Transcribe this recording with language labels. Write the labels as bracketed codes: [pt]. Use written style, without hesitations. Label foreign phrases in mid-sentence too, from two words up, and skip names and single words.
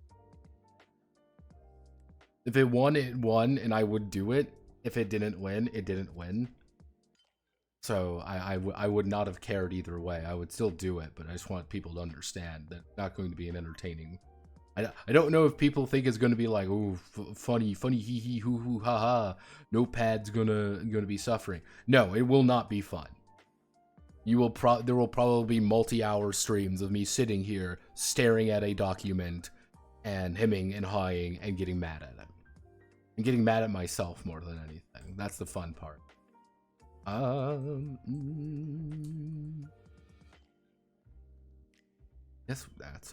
[en] If it won, it won, and I would do it. If it didn't win, it didn't win. So I would not have cared either way. I would still do it, but I just want people to understand that it's not going to be an entertaining. I don't know if people think it's going to be like, oh, funny, hee hee, hoo hoo, ha ha. Notepad's gonna be suffering. No, it will not be fun. There will probably be multi-hour streams of me sitting here staring at a document and hemming and hawing and getting mad at it. And getting mad at myself more than anything. That's the fun part. Yes, that's it.